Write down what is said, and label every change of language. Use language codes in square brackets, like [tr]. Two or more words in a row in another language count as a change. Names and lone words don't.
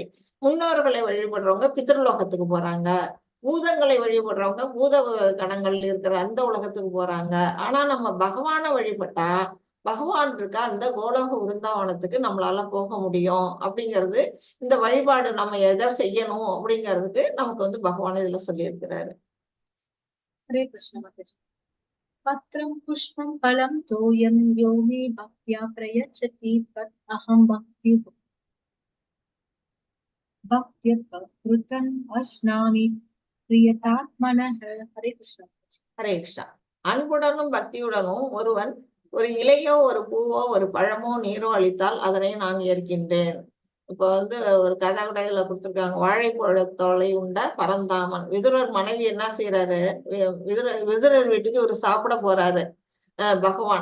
[ta] முன்னோர்களை வழிபடுறவங்க பித்ருலோகத்துக்கு போறாங்க. பூதங்களை வழிபடுறவங்க பூத கணங்கள் இருக்கிற அந்த உலகத்துக்கு போறாங்க. ஆனா நம்ம பகவானை வழிபட்டா பகவான் இருக்க அந்த கோலோக விருந்தாவனத்துக்கு நம்மளால போக முடியும் அப்படிங்கிறது, இந்த வழிபாடு நம்ம எதை செய்யணும் அப்படிங்கிறதுக்கு நமக்கு வந்து பகவான் இதுல சொல்லியிருக்கிறாரு. [hi] हरे कृष्ण माताजी। [sa] पत्रं पुष्पं फलं तोयं यो मे भक्त्या प्रयच्छति तत् अहं भक्त्यप्रकृतम् अश्नामि प्रियतात्मनः। [hi] हरे कृष्ण माताजी। [ta] ஹரே கிருஷ்ணா. அன்புடனும் பக்தியுடனும் ஒருவன் ஒரு இலையோ ஒரு பூவோ ஒரு பழமோ நீரோ அளித்தால் அதனை நான் ஏற்கின்றேன். இப்ப வந்து ஒரு கதை கூட இதுல கொடுத்துருக்காங்க. வாழைப்பழத்தோலை உண்ட பரந்தாமன். விதுரர் மனைவி என்ன செய்யறாரு, விதுரர் வீட்டுக்கு இவர் சாப்பிட போறாரு பகவான்.